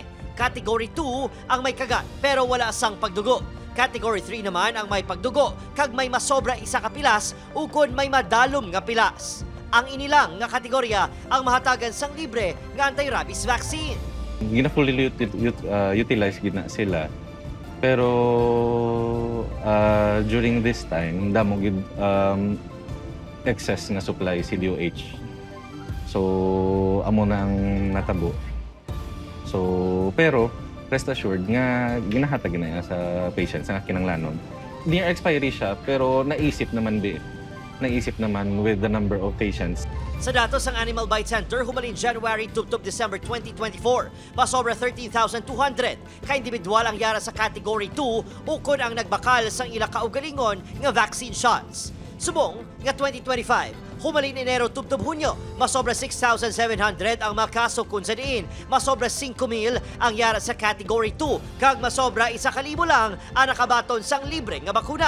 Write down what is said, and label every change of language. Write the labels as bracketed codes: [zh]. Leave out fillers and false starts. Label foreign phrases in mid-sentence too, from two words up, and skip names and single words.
[hil] Category 2 ang may kagat pero wala sang pagdugo. Category 3 naman ang may pagdugo kag may masobra isa ka pilas ukon may madalom nga pilas. Ang inilang nga kategorya ang mahatagan sang libre nga [en] anti-rabies vaccine. [hil] Gina- [en] fully utilize [hil] gina sila. [en] Pero during this time, [hil] damo gid excess nga supply CDOH. So amo na ang natabo. So pero [en] rest assured [hil] nga ginahatag na sa patients nga kinanglanon. [en] Near expiry [hil] siya pero naisip naman [en] with the number of patients. [hil] Sa datos ng Animal Bite Center, humalin [en] January to December 2024, [hil] masobra 13,200 ka-individual ang yara sa Category 2 ukon ang nagbakal sa ila kaugalingon nga [en] vaccine shots. [hil] Subong nga 2025, humalin Enero to Hunyo, masobra 6,700 ang mga kaso kung sa diin, masobra 5,000 ang yara sa Category 2, kag masobra 1,000 lang ang nakabaton sang libre nga bakuna.